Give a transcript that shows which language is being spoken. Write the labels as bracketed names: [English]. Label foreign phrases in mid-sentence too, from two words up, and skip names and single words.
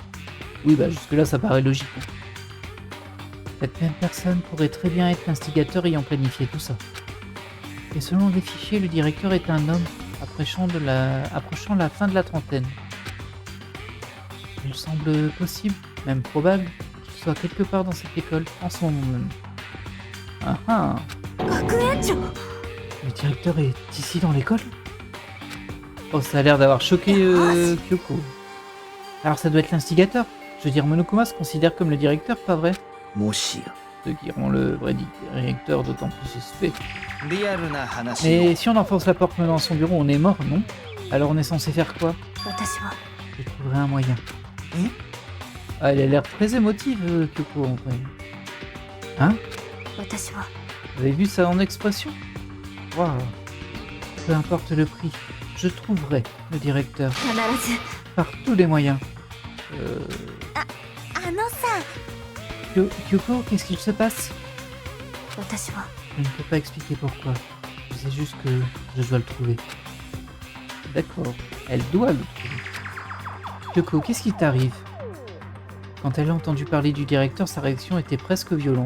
[French] Oui, bah jusque-là, ça paraît logique. Cette même personne pourrait très bien être l'instigateur ayant planifié tout ça. Et selon les fichiers, le directeur est un homme approchant la fin de la trentaine. Il semble possible, même probable, qu'il soit quelque part dans cette école en ce moment même. Ah ah! [Japanese] 学園長。 [French] Le directeur est ici dans l'école? Oh, ça a l'air d'avoir choqué Kyoko. Alors ça doit être l'instigateur. Je veux dire, Monokuma se considère comme le directeur, pas vrai? [Japanese] もしや [French] Ceux qui rend le vrai directeur d'autant plus suspect. [Japanese] リアルな話を [French] Mais si on enfonce la porte dans son bureau, on est mort, non? Alors on est censé faire quoi? [Japanese] 私は [French] Je trouverai un moyen. Hein? Ah, elle a l'air très émotive, Kyoko, en vrai. Hein? [Japanese] 私は [French] Vous avez vu ça en expression? Waouh. Peu importe le prix, je trouverai le directeur [Japanese] 必ず。 [French] par tous les moyens. [Japanese] あのさ、 [French] Kyoko, qu'est-ce qu'il se passe? [Japanese] 私は [French] Je ne peux pas expliquer pourquoi. Je sais juste que je dois le trouver. D'accord, elle doit le trouver. Kyoko, qu'est-ce qui t'arrive? Quand elle a entendu parler du directeur, sa réaction était presque violente.